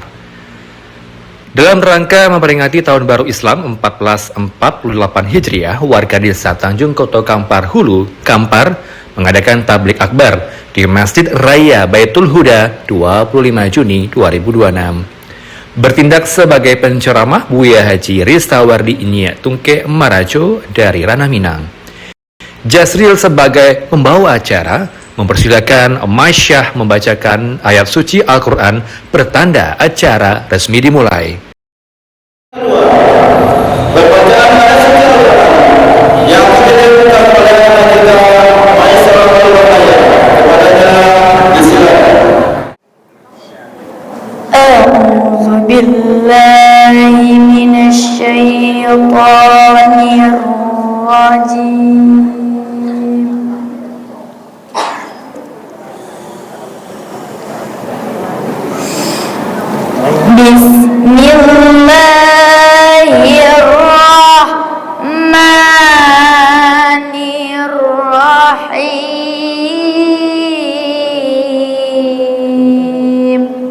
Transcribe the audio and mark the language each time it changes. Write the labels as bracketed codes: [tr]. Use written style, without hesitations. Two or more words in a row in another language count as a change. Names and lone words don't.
[id] Dalam rangka memperingati Tahun Baru Islam 1448 Hijriah, warga Desa Tanjung Koto Kampar Hulu, Kampar mengadakan tablik akbar di Masjid Raya Baitul Huda 25 Juni 2026. Bertindak sebagai penceramah Buya Haji Ristawardi Inya Tungke Marajo dari Ranah Minang. Jasril sebagai pembawa acara mempersilakan Masyah membacakan ayat suci Al-Quran bertanda acara resmi dimulai. Berbacaan ayat suci Al-Quran yang dikirimkan oleh kita Maisarah Al-Quran kepadanya disilakan. [ar] أعوذ بالله من الشيطان الرجيم بسم الله الرحمن الرحيم